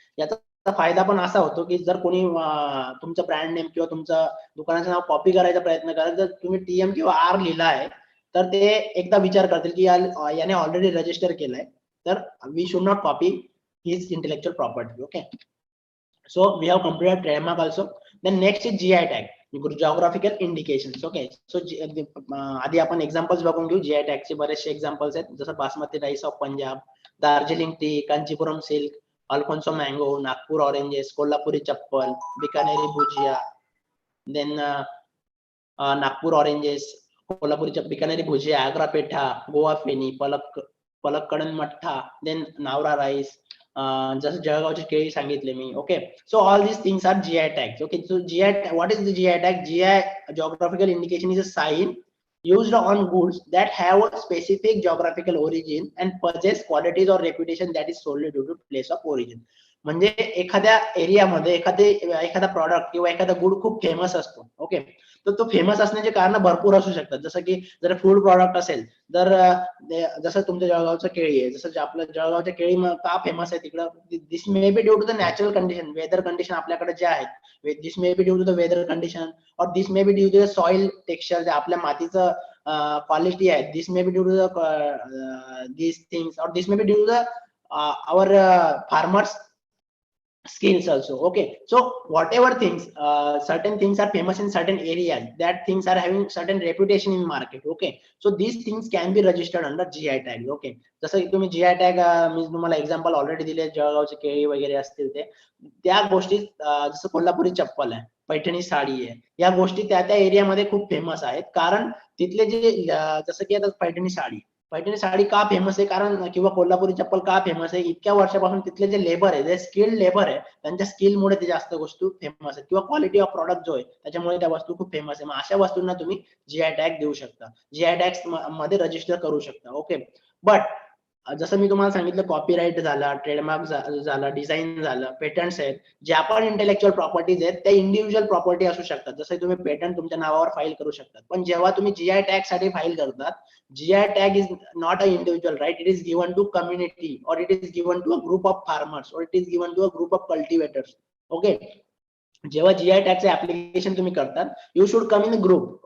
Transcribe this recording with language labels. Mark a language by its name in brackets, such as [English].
[Marathi] याचा फायदा पण असा होतो की जर कोणी तुमचं ब्रँड नेम किंवा तुमचं दुकानाचं नाव कॉपी करायचा प्रयत्न करत, जर तुम्ही TM किंवा R लिहिला आहे तर ते एकदा विचार करतील की याने ऑलरेडी रजिस्टर केलंय, तर [English] We should not copy his intellectual property. Okay, so we have completed trademark also. Then next is GI tag, geographical indications. [Marathi] Okay, so आधी आपण एक्झाम्पल्स बघून घेऊ. GI टॅग चे बरेचसे एक्झाम्पल्स आहेत, जसं basmati rice of Punjab, Darjeeling T, Kanchipuram silk, Alphonso mango, Nagpur oranges, Kolhapuri चप्पल, बिकानेरी भुजिया. Then Nagpur oranges, Kolhapuri Bikaneri भुजिया, आग्रा पेठा, गोवा फेनी, पलक्कडन मठ्ठा. देन नावरा राईस, जसं जळगावची केळी सांगितले मी. [English] Okay, so all these things are GI tags. Okay, so GI, what is the GI tag? GI, geographical indication, is a sign used on goods that have a specific geographical origin and possess qualities or reputation that is solely due to place of origin. [Marathi] म्हणजे एखाद्या एरियामध्ये एखादा product किंवा एखादा good खूप famous असतो. Okay, तर तो फेमस असण्याचे कारण भरपूर असू शकतात. जसं की जर फूड प्रॉडक्ट असेल तर जसं तुमच्या जळगावचं केळी आहे, जसं आपलं जळगावच्या केळी का फेमस आहे तिकडं, [English] this may be due to the natural condition, weather condition [Marathi] आपल्याकडे जे आहेत, [English] this may be due to the weather condition, और this may be due to the soil texture, [Marathi] जे आपल्या मातीचं क्वालिटी आहे, [English] This may be due to the these things, और this may be due to the our farmers skills also. Okay, so whatever things, certain things are famous in certain areas, that things are having certain reputation in market. Okay, so these things can be registered under GI tag. [Marathi] Okay, जसं की तुम्ही GI tag, मी तुम्हाला example already दिले, जळगावचे केळी वगैरे असतील ते, त्या गोष्टी, जसं कोल्हापुरी चप्पल आहे, पैठणी साडी आहे, या गोष्टी त्या एरियामध्ये खूप फेमस आहेत. कारण तिथले जे, जसं की आता पैठणी पैठणी साडी का फेमस आहे, कारण किंवा कोल्हापुरी चप्पल का फेमस आहे, इतक्या वर्षापासून तिथले जे लेबर आहे, जे स्किल्ड लेबर आहे, त्यांच्या स्किलमुळे ते जास्त वस्तू फेमस आहेत, किंवा क्वालिटी ऑफ प्रॉडक्ट जो आहे त्याच्यामुळे त्या वस्तू खूप फेमस आहे. मग अशा वस्तूंना तुम्ही जीआय टॅग देऊ शकता, जीआय टॅग मध्ये रजिस्टर करू शकता. ओके, बट जसं मी तुम्हाला सांगितलं, कॉपीराईट झाला, ट्रेडमार्क झाला, डिझाईन झालं, पेटंट्स आहेत, ज्या पण इंटेलेक्च्युअल प्रॉपर्टीज आहेत त्या इंडिव्हिज्युअल प्रॉपर्टी असू शकतात. जसं तुम्ही पेटंट तुमच्या नावावर फाईल करू शकता, पण जेव्हा तुम्ही जीआय टॅग साठी फाईल करतात, [English] GI tag is not an individual right, it is given to community, or it is given to a group of farmers, or it is given to a group of cultivators. [Marathi] Okay, जेव्हा GI tag चे application तुम्ही करतात, [English] you should come in a group.